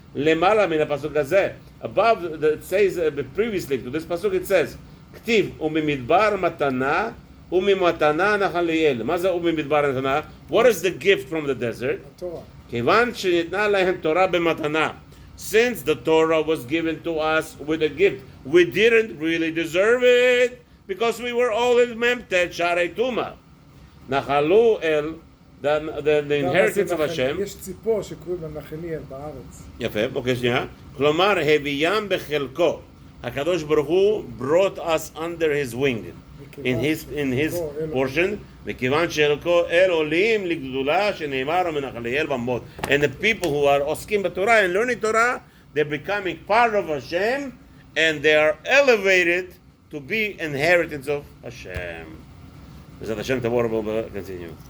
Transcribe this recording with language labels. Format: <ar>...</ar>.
<he>למעלה מן הפסוק הזה.</he> <en>Above, it says previously to this pasuk, it says</en> <he>כתיב וממדבר מתנה וממתנה נחליאל. מה זה וממדבר מתנה?</he> <en>What is the gift from the desert? Torah.</en> <he>כיוון שניתנה להם תורה במתנה.</he> <en>Since the Torah was given to us with a gift, we didn't really deserve it because we were all in Memtet Sharei Tuma. Nachalu El, the inheritance of Hashem.</en> <he>יש ציפור שקוראים לה נחליאל בארץ. יפה, אוקיי, שנייה. כלומר, הביאם בחלקו.</he> <en>HaKadosh Baruch Hu brought us under his wing, in his portion.</en> <he>וכיוון שחלקו אל עולים לגדולה שנאמר מנחליאל במות.</he> <en>And the people who are</en> <he>עוסקים בתורה</he> <en>and learning Torah, they're becoming part of Hashem and they are elevated to be inheritance of Hashem. Bezat Hashem, tomorrow we'll continue.</en>